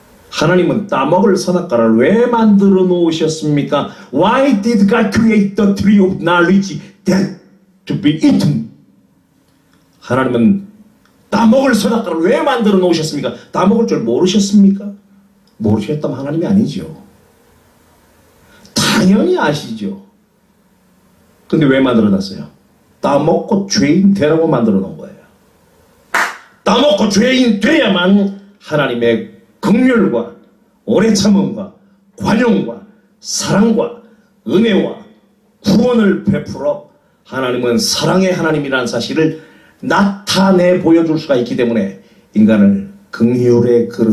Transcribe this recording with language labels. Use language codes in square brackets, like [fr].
[ko] 하나님은 따먹을 선악과를 왜 만들어 놓으셨습니까? [en] Why did God create the tree of knowledge that to be eaten? [ko] 하나님은 따먹을 선악과를 왜 만들어 놓으셨습니까? 따먹을 줄 모르셨습니까? 모르셨다면 하나님이 아니죠. 당연히 아시죠. 근데 왜 만들어 놨어요? 따먹고 죄인 되라고 만들어 놓은 거예요. 따먹고 죄인 돼야만 하나님의 긍휼과 오래 참음과 관용과 사랑과 은혜와 구원을 베풀어 하나님은 사랑의 하나님이라는 사실을 나타내 보여줄 수가 있기 때문에 인간을 긍휼의